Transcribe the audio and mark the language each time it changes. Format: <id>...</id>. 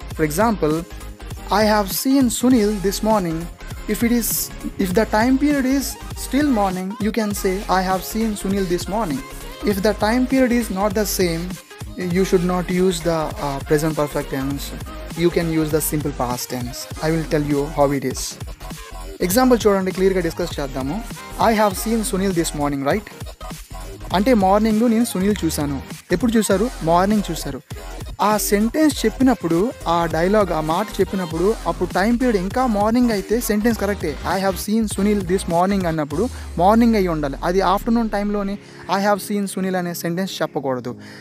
<en>For example, I have seen Sunil this morning. If the time period is still morning, you can say I have seen Sunil this morning. If the time period is not the same, you should not use the present perfect tense. You can use the simple past tense. I will tell you how it is.</en> <te>Example చూడండి, క్లియర్గా discuss చేద్దాము.</te> <en>I have seen Sunil this morning, right?</en> <te>అంటే morning నేను సునీల్ చూశాను. ఎప్పుడు చూశారు? Morning చూశారు. ఆ సెంటెన్స్ చెప్పినప్పుడు, ఆ డైలాగ్, ఆ మాట చెప్పినప్పుడు అప్పుడు టైం పీరియడ్ ఇంకా మార్నింగ్ అయితే సెంటెన్స్ కరెక్టే.</te> <en>I have seen Sunil this morning</en> <te>అన్నప్పుడు</te> <en>morning</en> <te>అయ్యి ఉండాలి. అది ఆఫ్టర్నూన్ టైంలోని</te> <en>I have seen Sunil</en> <te>అనే సెంటెన్స్ చెప్పకూడదు.</te>